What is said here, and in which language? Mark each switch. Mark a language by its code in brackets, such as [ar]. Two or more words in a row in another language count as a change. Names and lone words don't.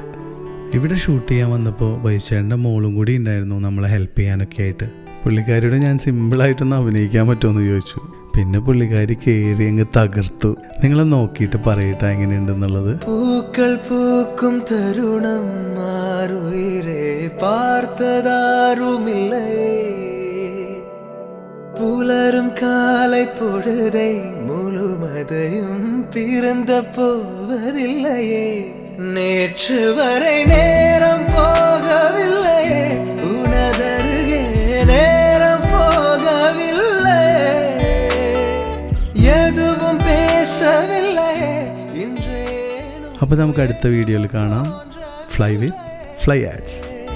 [ml] ഇവിടെ ഷൂട്ട് ചെയ്യാൻ വന്നപ്പോൾ ബൈജു ചേട്ടൻ്റെ മോളും കൂടി ഉണ്ടായിരുന്നു നമ്മളെ ഹെൽപ്പ് ചെയ്യാനൊക്കെ ആയിട്ട്. പുള്ളിക്കാരിയോട് ഞാൻ സിമ്പിളായിട്ടൊന്ന് അഭിനയിക്കാൻ പറ്റുമെന്ന് ചോദിച്ചു. പിന്നെ പുള്ളിക്കാരി കയറി അങ്ങ് തകർത്തു. നിങ്ങൾ നോക്കിയിട്ട് പറയട്ടെ എങ്ങനെയുണ്ടെന്നുള്ളത്. [ta] பூக்கள் பூக்கும் தருணம் மாறுயிரே பார்த்ததாருமில்லை புலரும் காலை பொழுதை முழுமதையும் பிறந்த போவதில்லையே நேற்று வரை நேரம் போகவில்லையே உனதருகே நேரம் போகவில்லை எதுவும் பேசவில்லை [ml] അപ്പോൾ നമുക്ക് അടുത്ത വീഡിയോയിൽ കാണാം. [en] Fly with Fly Ads.